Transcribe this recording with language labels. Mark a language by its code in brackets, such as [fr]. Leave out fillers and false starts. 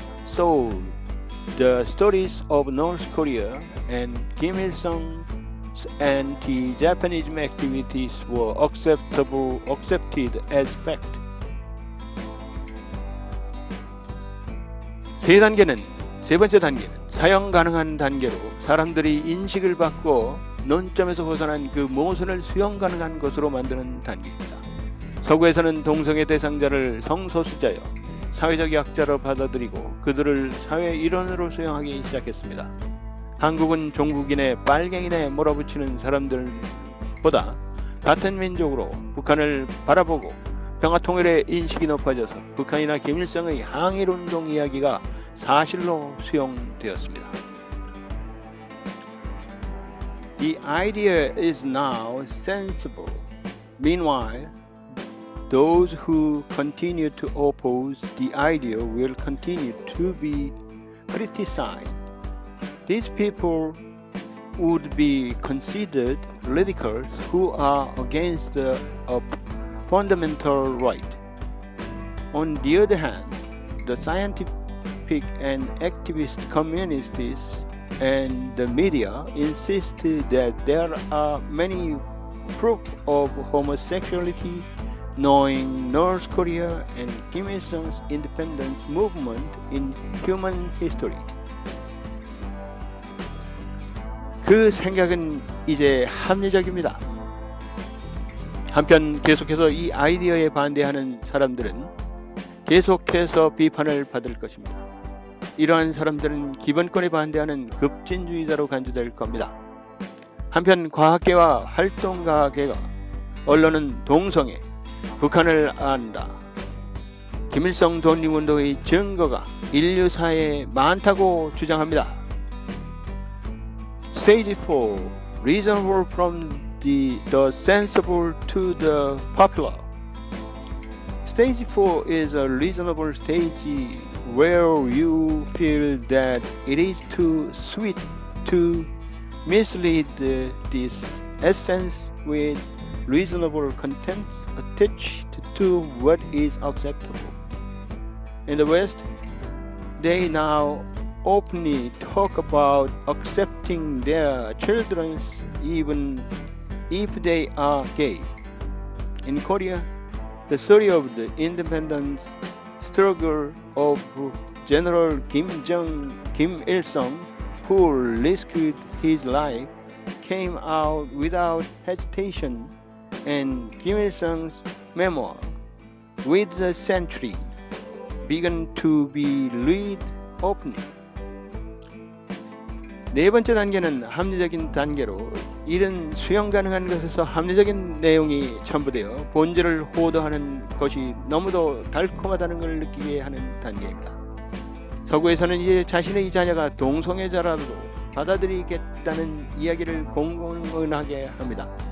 [en] So the stories of North Korea and Kim Il-sung's anti-Japanism activities were accepted as fact. [ko] 세 번째 단계는 사용 가능한 단계로 사람들이 인식을 바꾸어 논점에서 벗어난 그 모순을 수용 가능한 것으로 만드는 단계입니다. 서구에서는 동성애 대상자를 성소수자여 사회적 약자로 받아들이고 그들을 사회 일원으로 수용하기 시작했습니다. 한국은 종북인의 빨갱이네 몰아붙이는 사람들보다 같은 민족으로 북한을 바라보고 평화통일의 인식이 높아져서 북한이나 김일성의 항일운동 이야기가 사실로 수용되었습니다. [en] The idea is now sensible. Meanwhile, those who continue to oppose the idea will continue to be criticized. These people would be considered radicals who are against a fundamental right. On the other hand, the scientific and activist communities and the media insist that there are many proof of homosexuality, knowing North Korea and Kim Il-sung's independence movement in human history. [ko] 그 생각은 이제 합리적입니다. 한편 계속해서 이 아이디어에 반대하는 사람들은 계속해서 비판을 받을 것입니다. 이러한 사람들은 기본권에 반대하는 급진주의자로 간주될 겁니다. 한편 과학계와 활동가계가 언론은 동성애, 북한을 안다, 김일성 독립운동의 증거가 인류사에 많다고 주장합니다. [en] Stage 4. Reasonable from the sensible to the popular. Stage 4 is a reasonable stage where you feel that it is too sweet to mislead this essence with reasonable content attached to what is acceptable. In the West, they now openly talk about accepting their children even if they are gay. In Korea, the story of the independence struggle of General Kim Il-sung, who risked his life, came out without hesitation, and Kim Il-sung's memoir, With the Century, began to be read openly. [ko] 네 번째 단계는 합리적인 단계로 이른 수용 가능한 것에서 합리적인 내용이 첨부되어 본질을 호도하는 것이 너무도 달콤하다는 걸 느끼게 하는 단계입니다. 서구에서는 이제 자신의 자녀가 동성애자라도 받아들이겠다는 이야기를 공공연하게 합니다.